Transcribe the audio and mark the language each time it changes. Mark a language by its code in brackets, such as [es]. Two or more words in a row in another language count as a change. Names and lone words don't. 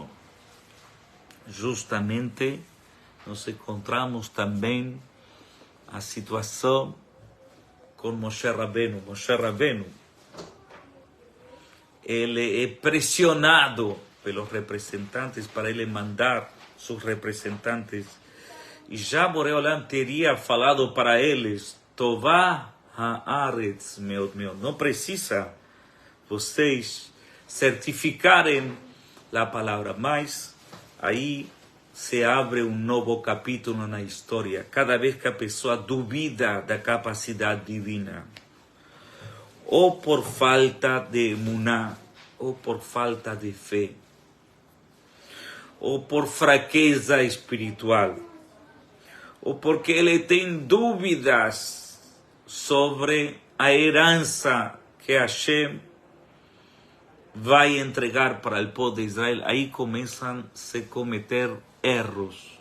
[pt] Justamente, nós encontramos também a situação com Moshe Rabbeinu. Moshe Rabbeinu, ele é pressionado pelos representantes para ele mandar seus representantes. E já Boreolam teria falado para eles, [he] טובה הארץ מאד מאד. [pt] Não precisa vocês certificarem a palavra, mas aí se abre um novo capítulo na história. Cada vez que a pessoa duvida da capacidade divina, ou por falta de emuná, ou por falta de fé, ou por fraqueza espiritual, ou porque ele tem dúvidas sobre a herança que Hashem vai entregar para o povo de Israel, aí começam a se cometer erros.